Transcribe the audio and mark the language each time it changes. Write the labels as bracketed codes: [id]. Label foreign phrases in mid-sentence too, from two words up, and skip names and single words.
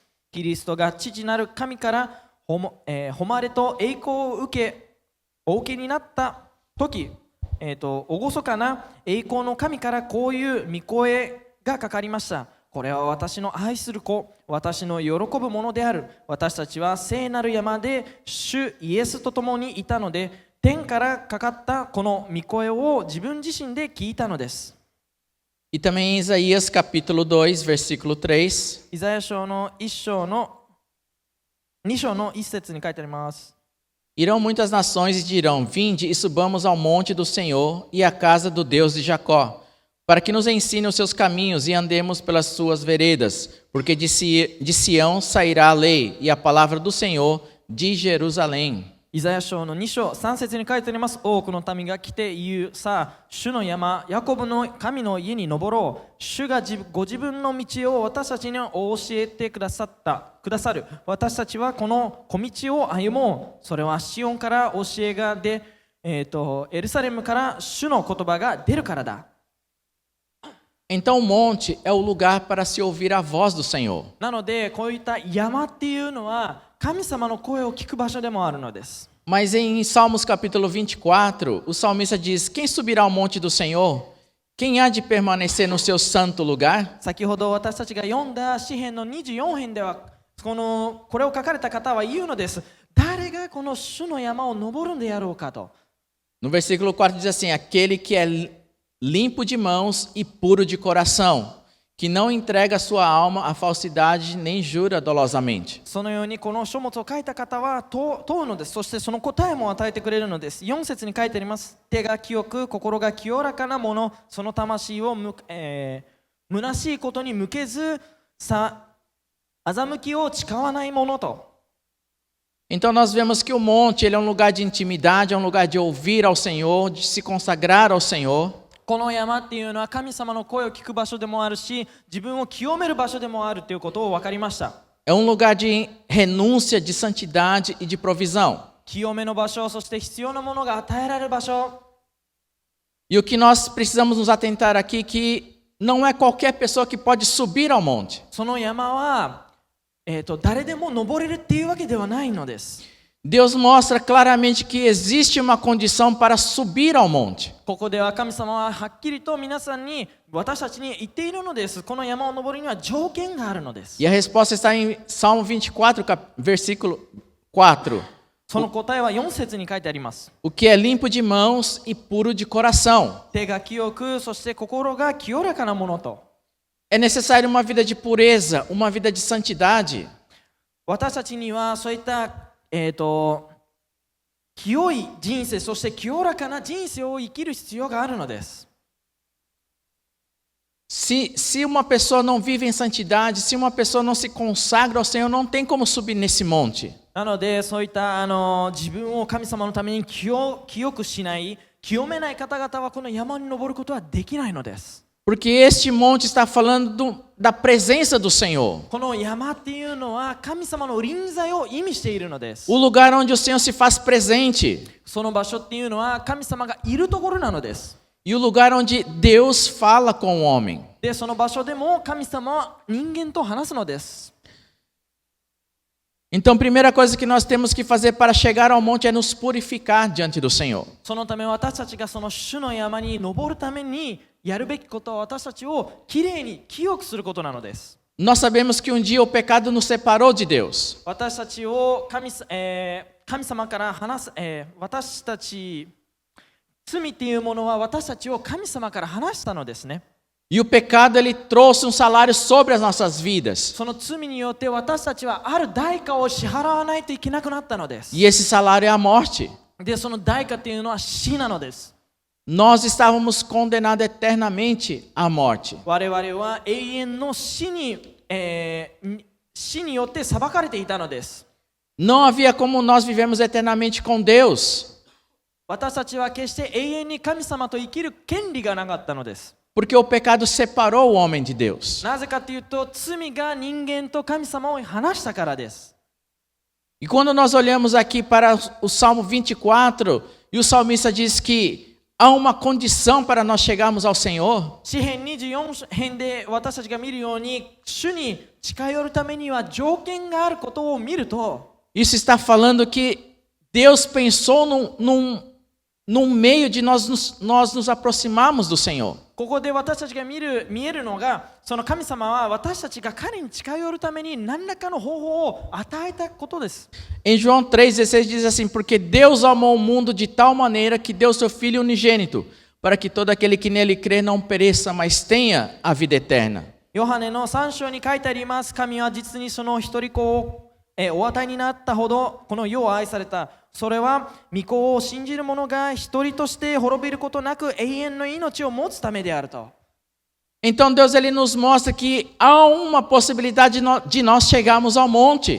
[ja] キリストが父なる神から誉れと栄光をお受けになった時、厳かな栄光の神からこういう御声がかかりました。これは私の愛する子、私の喜ぶものである。私たちは聖なる山で主イエスと共にいたので、天からかかったこの御声を自分自身で聞いたのです。 [pt] E também em Isaías capítulo 2, versículo 3. [ja] イザヤ書の2章の1節に書いてあります。 [pt] Irão muitas nações e dirão: Vinde e subamos ao monte do Senhor e à casa do Deus de Jacó, para que nos ensine os seus caminhos e andemos pelas suas veredas, porque de Sião sairá a lei e a palavra do Senhor de Jerusalém. [ja] イザヤ書の2章3節に書いてあります。多くの民が来て言う。さあ、主の山、ヤコブの神の家に登ろう。主がご自分の道を私たちに教えてくださる。私たちはこの小道を歩もう。それはシオンから教えが出、エルサレムから主の言葉が出るからだ。 [pt] Então o monte é o lugar para se ouvir a voz do Senhor. [ja] なので、こういった山っていうのは神様の声を聞く場所でもあるのです。 [pt] Mas em Salmos capítulo 24, o salmista diz: Quem subirá ao monte do Senhor? Quem há de permanecer no seu santo lugar? [ja] 先ほど私たちが読んだ詩編の24編では、これを書かれた方は言うのです。誰がこの主の山を登るんであろうかと。 [pt] No versículo 4 diz assim: Aquele que é limpo de mãos e puro de coração, que não entrega a sua alma à falsidade nem jura dolosamente. [ja] そのようにこの書物を書いた方は問うのです。そしてその答えも与えてくれるのです。4節に書いてあります。手が清く心が清らかなもの、その魂を虚しいことに向けず欺きを誓わないものと。 [pt] Então nós vemos que o monte ele é um lugar de intimidade, é um lugar de ouvir ao Senhor, de se consagrar ao Senhor. [ja] この山っていうのは神様の声を聞く場所でもあるし、自分を清める場所でもあるということを分かりました。 [pt] É um lugar de renúncia, de santidade e de provisão. [ja] 清めの場所、そして必要なものが与えられる場所。 [pt] E o que nós precisamos nos atentar aqui que não é qualquer pessoa que pode subir ao monte. [ja] その山は、誰でも登れるっていうわけではないのです。 [pt] Deus mostra claramente que existe uma condição para subir ao monte. [ja] ここでは神様ははっきりと皆さんに、私たちに言っているのです。この山を登るには条件があるのです。 [pt] E a resposta está em Salmo 24, versículo 4. [ja] その答えは4節に書いてあります。 [pt] O que é limpo de mãos e puro de coração. [ja] 手が清く、そして心が清らかなものと。 [pt] É necessário uma vida de pureza, uma vida de santidade. [ja] 私たちにはそういった清い人生、そして清らかな人生を生きる必要があるのです。 [pt] Se uma pessoa não vive em santidade, se uma pessoa não se consagra ao Senhor, não tem como subir nesse monte. [ja] なので、そういった自分を神様のために清くしない、清めない方々はこの山に登ることはできないのです。 [pt] Porque este monte está falando da presença do Senhor. [ja] この山っていうのは神様の臨在を意味しているのです。 [pt] O lugar onde o Senhor se faz presente. [ja] その場所っていうのは神様がいるところなのです。 [pt] E o lugar onde Deus fala com o homem. [ja] で、その場所でも神様は人間と話すのです。 [pt] Então, a primeira coisa que nós temos que fazer para chegar ao monte é nos purificar diante do Senhor. [ja] そのため私たちがその主の山に登るためにやるべきことは私たちをきれいに清くすることなのです。 [pt] Nós sabemos que um dia o pecado nos separou de Deus. [ja] 私たちを神様から離す、私たち罪っていうものは私たちを神様から離したのですね。 [pt] E o pecado ele trouxe um salário sobre as nossas vidas. [ja] その罪によって私たちはある代価を支払わないといけなくなったのです。 [pt] E esse salário é a morte. [ja] で、その代価っていうのは死なのです。 [pt] Nós estávamos condenados eternamente à morte. [ja] 我々は永遠の死によって裁かれていたのです。 [pt] Não havia como nós vivemos eternamente com Deus, [ja] 私たちは決して永遠に神様と生きる権利がなかったのです。 [pt] porque o pecado separou o homem de Deus. [ja] なぜかというと、罪が人間と神様を離したからです。 [pt] E quando nós olhamos aqui para o Salmo 24, e o salmista diz que há uma condição para nós chegarmos ao Senhor, [ja] 詩編24編で私たちが見るように、主に近寄るためには条件があることを見ると、 [pt] isso está falando que Deus pensou num meio de nós nos aproximarmos do Senhor. [ja] ここで私たちが見えるのが、その神様は私たちが彼に近寄るために何らかの方法を与えたことです。 [pt] Em João 3,16 diz assim: porque Deus amou o mundo de tal maneira que deu seu Filho unigênito, para que todo aquele que nele crê não pereça, mas tenha a vida eterna. [ja] ヨハネの3章に書いてあります。神は実にその一人子をお与えになったほどこの世を愛された。それは御子を信じる者が一人として滅びることなく永遠の命を持つためであると。 [pt] Então Deus ele nos mostra que há uma possibilidade de nós chegarmos ao monte.